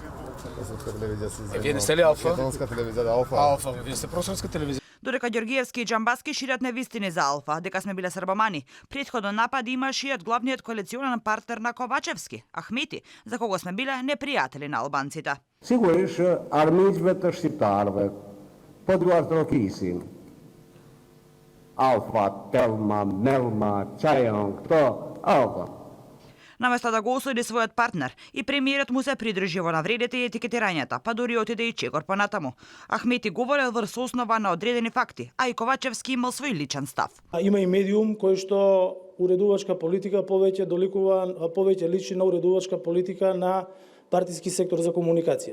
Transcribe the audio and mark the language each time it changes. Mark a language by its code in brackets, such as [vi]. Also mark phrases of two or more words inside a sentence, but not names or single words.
[mk] Српска телевизија се Вие не сте ли Алфа? Македонска телевизија Алфа. Алфа, вие сте просрпска телевизија. Додека Ѓоргиевски и Џамбаски шират невистини за Алфа, дека сме биле србомани, претходно напади имаше и од главниот коалиционен партнер на Ковачевски, Ахмети, за кого сме биле непријатели на албанците. [sq] Sigurisht armiqve të shqiptarëve, po duar trokisin. Alfa, Telma, Melma, Çajon, këto, Alfa. [mk] Наместо да го осуди својот партнер, и премиерот му се придржи во навредите и етикетирањата, па дури отиде и чекор понатаму. Ахмети говорел врз основа на одредени факти, а и Ковачевски имал свој личен став. Има и медиум кој што уредувачка политика повеќе доликува, повеќе личи на уредувачка политика на партиски сектор за комуникација.